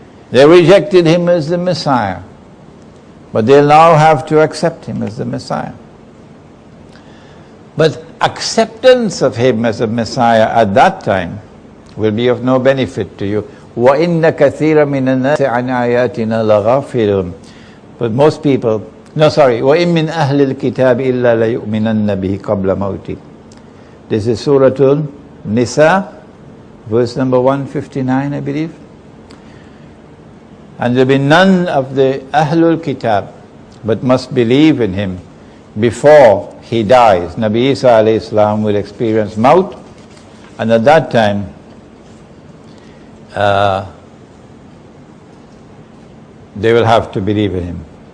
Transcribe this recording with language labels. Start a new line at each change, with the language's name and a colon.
English: They rejected him as the Messiah. But they'll now have to accept him as the Messiah. But acceptance of him as a Messiah at that time will be of no benefit to you.
Arabic: وَإِنَّ كَثِيرًا مِنَ النَّاسِ عَنْ آيَاتِنَا لَغَافِلُونَ.
English: But most people,
Arabic: وَإِن مِّنْ أَهْلِ الْكِتَابِ إِلَّا لَيُؤْمِنَنَّ بِهِ قَبْلَ مَوْتِهِ.
English: This is Surah Al-Nisa, verse number 159, I believe. And there will be none of the Ahlul Kitab but must believe in him before he dies. Nabi Isa alayhi salam will experience maut, and at that time they will have to believe in him.